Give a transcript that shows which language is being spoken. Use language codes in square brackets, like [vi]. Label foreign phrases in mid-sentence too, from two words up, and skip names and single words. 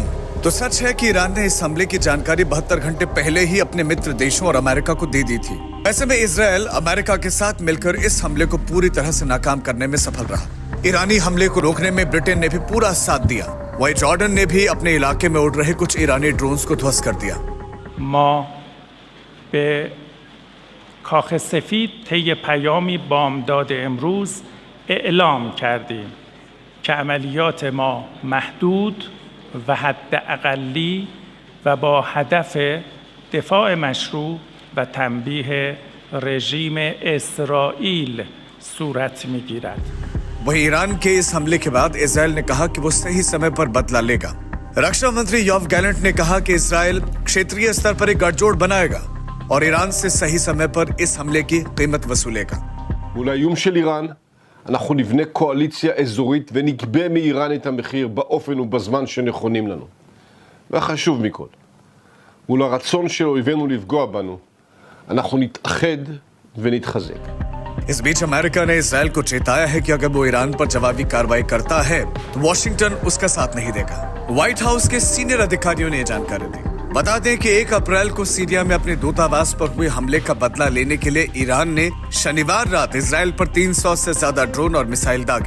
[hi] तो सच है कि ईरान ने इस हमले की जानकारी 72 घंटे पहले ही अपने मित्र देशों और अमेरिका को दे दी थी। ऐसे में इजराइल अमेरिका के साथ मिलकर इस हमले को पूरी तरह से नाकाम करने में सफल रहा। ईरानी हमले को रोकने में ब्रिटेन ने भी पूरा साथ दिया। वहीं जॉर्डन ने भी अपने इलाके में उड़ रहे कुछ ईरानी ड्रोन्स को ध्वस्त कर दिया। [fa] کاخ سفید طی پیامی بامداد امروز اعلام کردیم که عملیات ما محدود و حداقلی و با هدف دفاع مشروع و تنبیه رژیم اسرائیل صورت می‌گیرد. [hi] वहीं ईरान के इस हमले के बाद इजराइल ने कहा कि वो सही समय पर बदला लेगा। रक्षा मंत्री योव गैलेंट ने कहा कि इजराइल क्षेत्रीय स्तर पर एक गठजोड़ बनाएगा और ईरान से सही समय पर इस हमले की कीमत वसूलेगा। [he] מול האיום של איראן, אנחנו נבנה קואליציה אזורית ונגבה מאיראן את המחיר באופן ובזמן שנכונים לנו. והחשוב מכל, מול הרצון של אויבינו לפגוע בנו, אנחנו נתאחד ונתחזק. [hi] इस बीच अमेरिका ने इजराइल को चेताया है कि अगर वो ईरान पर जवाबी कार्रवाई करता है तो वॉशिंगटन उसका साथ नहीं देगा। व्हाइट हाउस के सीनियर अधिकारियों ने यह जानकारी दी। बता दें कि 1 अप्रैल को सीरिया में अपने दूतावास पर हुए हमले का बदला लेने के लिए ईरान ने शनिवार रात इजराइल पर 300 से ज्यादा ड्रोन और मिसाइल दागे।